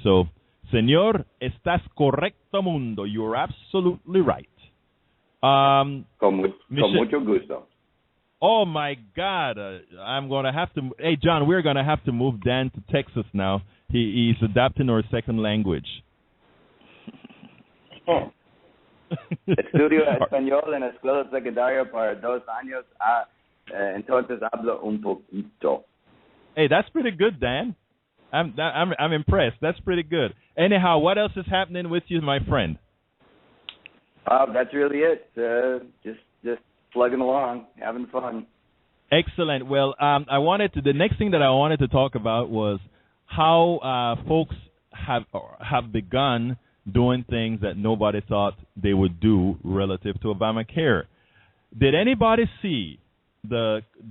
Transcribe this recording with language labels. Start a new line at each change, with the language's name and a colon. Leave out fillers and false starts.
Spanish: So, Señor, estás correcto, mundo.
English: You're absolutely right.
Spanish: Con mucho gusto.
English: Oh, my God. I'm going to have to. Hey, John, we're going to have to move Dan to Texas now. He's adapting our second language.
Spanish: Estudio español en la escuela secundaria para 2 años. Entonces hablo un poquito.
English: Hey, that's pretty good, Dan. I'm impressed. That's pretty good. Anyhow, what else is happening with you, my friend? That's really it. Just plugging along, having fun. Excellent. Well, the next thing that I wanted to talk about was how folks have begun doing things that nobody thought they would do relative to Obamacare. Did anybody see the